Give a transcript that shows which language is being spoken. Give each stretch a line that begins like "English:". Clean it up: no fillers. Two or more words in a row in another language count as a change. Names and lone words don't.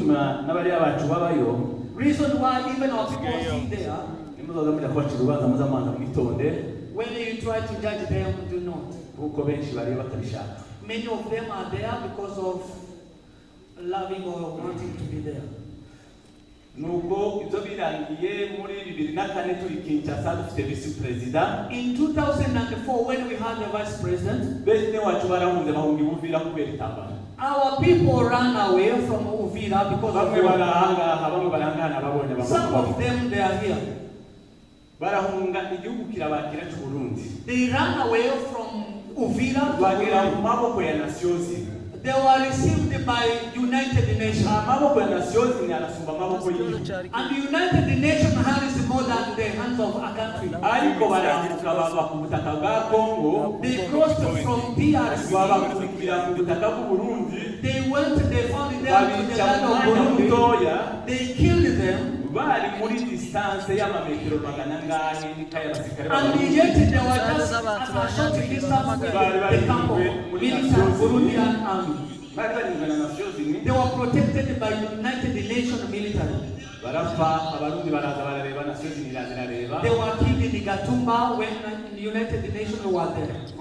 English: Reason why even our people are there, when you try to judge them, do not. Many of them are there because of loving or wanting to be there.
Rundi: Nuko ibyo birangiye muri 2004 turi Kinshasa dufite
English: vice president. In 2004 when we had the vice president,
Rundi: bene wacu barahunze bahunga Uvira kubera itambara.
English: Our people ran away from Uvira because of war. Some of them they are here.
Rundi: Barahunga igihugu kirabakira cy'u Burundi.
English: They ran away from Uvira
Rundi: bagera mu maboko ya Nations.
English: They were received by United Nations.
Rundi: Amaboko ya Nations ni arasumba amaboko y'igihugu.
English: And the United Nations hands more than the hands of a country.
Rundi: Ariko barambuka bava ku butaka bwa Congo.
English: They crossed from DRC.
Rundi: Babakubira mu butaka bw'u Burundi.
English: They went, they found them to the land of Burundi. They killed them.
Rundi: Bari muri distance y'amametero magana ngani n'ikayabasikare.
English: And yet they were just at a short distance with the camp of militant Burundian army. They were protected by United Nations military. They were killed in Gatumba when the United Nations were there.